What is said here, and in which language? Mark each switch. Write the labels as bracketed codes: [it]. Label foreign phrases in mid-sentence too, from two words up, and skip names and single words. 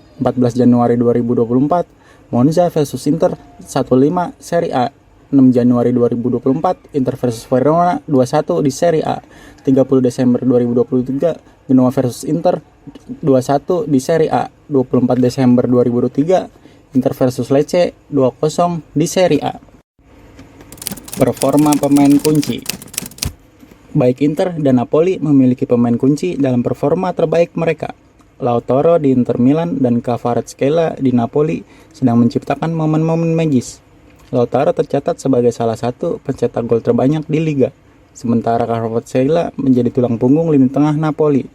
[id] 14 Januari 2024, Monza versus Inter 1-5 Serie A. 6 Januari 2024, Inter versus Verona 2-1 di Serie A. 30 Desember 2023, Genoa versus Inter 2-1 di Serie A. 24 Desember 2023, Inter versus Lecce 2-0 di Serie A. Performa pemain kunci. Baik Inter dan Napoli memiliki pemain kunci dalam performa terbaik mereka. Lautaro di Inter Milan dan Kvaratskhelia di Napoli sedang menciptakan momen-momen magis. Lautaro tercatat sebagai salah satu pencetak gol terbanyak di liga, sementara Kvaratskhelia menjadi tulang punggung lini tengah Napoli.